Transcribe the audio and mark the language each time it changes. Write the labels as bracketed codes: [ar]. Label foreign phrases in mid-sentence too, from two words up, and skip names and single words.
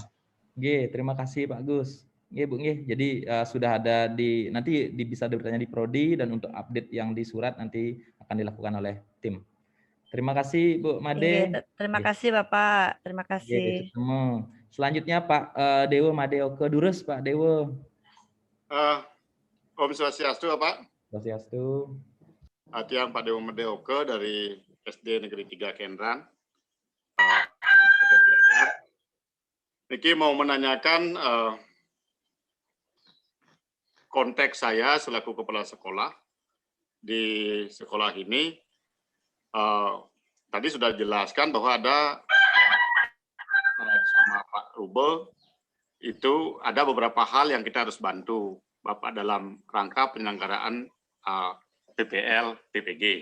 [id] Terima kasih Pak Gus. Bu jadi sudah ada nanti bisa bertanya di Prodi dan untuk update yang di surat nanti akan dilakukan oleh tim. Terima kasih Bu Made. Terima kasih Bapak. Terima kasih. Selanjutnya Pak Dewo Madeo ke Durus Pak Dewo. [ban] Om Swastiastu Pak. Swastiastu. [id] Tiang Pak Dewo Medeoke dari SD Negeri 3 Kendran. Niki mau menanyakan konteks saya selaku kepala sekolah di sekolah ini. Tadi sudah dijelaskan bahwa ada sama Pak Rubel itu ada beberapa hal yang kita harus bantu Bapak dalam rangka penyelenggaraan PPL, PPG.